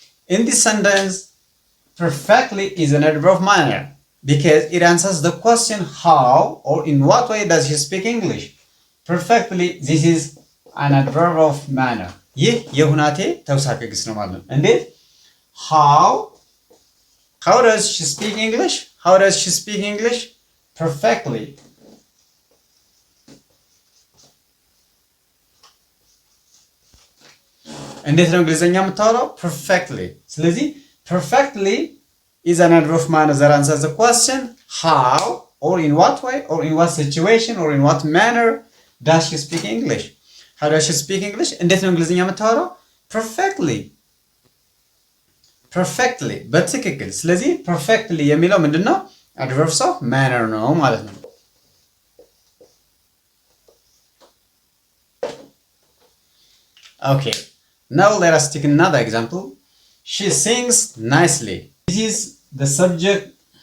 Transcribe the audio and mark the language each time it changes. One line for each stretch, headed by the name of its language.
English: In this sentence, perfectly is an adverb of manner because it answers the question how or in what way does she speak English. Perfectly, this is an adverb of manner.
Amharic: ይህ የሁናቴ ተውሳከ ግስ ነው ማለት ነው። እንዴት?
English: how does she speak English? How does she speak English? Perfectly.
Amharic: እንዴት ነው እንግሊዘኛ የምታወራው?
English: perfectly. ስለዚህ perfectly is an adverb of manner that answers the question how or in what way or in what situation or in what manner does she speak English. How does she speak English?
Amharic: እንዴት ነው እንግሊዘኛ የምታወራው? perfectly በትክክል። ስለዚህ perfectly የሚለው ምንድነው? adverbs of manner ነው ማለት ነው። Okay.
English: Now let us take another example. She sings nicely. This is the subject.